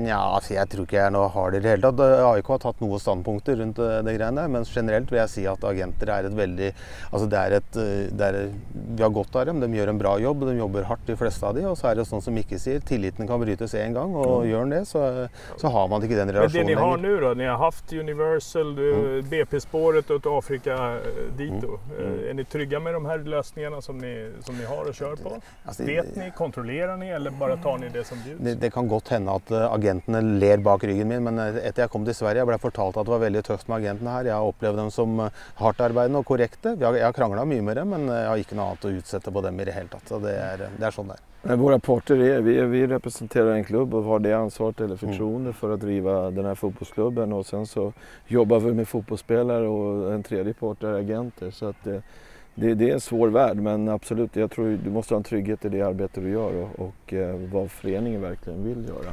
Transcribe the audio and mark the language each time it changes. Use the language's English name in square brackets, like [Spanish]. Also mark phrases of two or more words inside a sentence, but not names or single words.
[Swedish] Ja, alltså jag tror inte jag är något hard i det hela tatt. AIK har tagit några ståndpunkter runt det grejen där, men generellt vill jag säga att agenter är ett väldigt, alltså vi har gott av dem, de gör en bra jobb, de jobbar hårt de flesta av dem, och så är det sånt som Micke säger, tilliten kan brytas en gång och gör det så har man inte den relationen. Men det ni har nu då, ni har haft Universal, BP-spåret och Afrika dito. Är ni trygga med de här lösningarna som ni har och kör på? Alltså, Vet ni, kontrollerar ni eller bara tar ni det som bjuds? [Norwegian] Det kan godt hende at agentene ler bak ryggen min, men etter jeg kom til Sverige, jeg ble fortalt at det var veldig tøft med agentene her. Jeg har opplevd dem som hardtarbeidende og korrekte. Jeg har kranglet mye med dem, men jeg har ikke noe annet å utsette på dem i det hele tatt. Så det er sånn det er. [Swedish] Men våra parter vi representerar en klubb och har det ansvaret eller förtroende för att driva den här fotbollsklubben, och sen så jobbar vi med fotbollsspelare och en tredje part är agenter, så att det är en svår värld, men absolut, jag tror du måste ha en trygghet i det arbete du gör och vad föreningen verkligen vill göra.